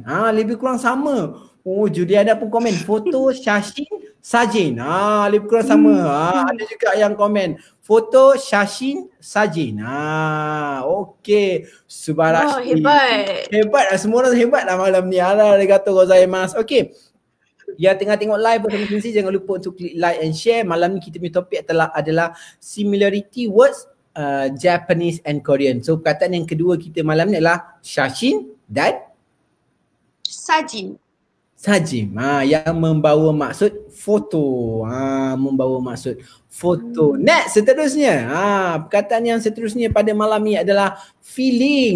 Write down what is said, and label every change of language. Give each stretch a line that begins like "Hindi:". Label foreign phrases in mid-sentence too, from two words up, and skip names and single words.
Malay: Lebih kurang sama. Juliana pun komen foto, shashin, sajin. Lebih kurang sama. Ada juga yang komen foto, shashin, sajin. Okay. Subarashi. Hebat lah. Semua orang hebat lah malam ni.
Japanese: ありがとうございます.
Malay: Okay. Yang tengah tengok live bersama Sensei, jangan lupa untuk klik
English: like and share.
Malay: Malam ni kita punya topik adalah
English: similarity words Japanese and Korean.
Malay: So perkataan yang kedua kita malam ni adalah shashin dan sajin. Yang membawa maksud foto. Membawa maksud foto. Next seterusnya. Perkataan yang seterusnya pada malam ni adalah feeling.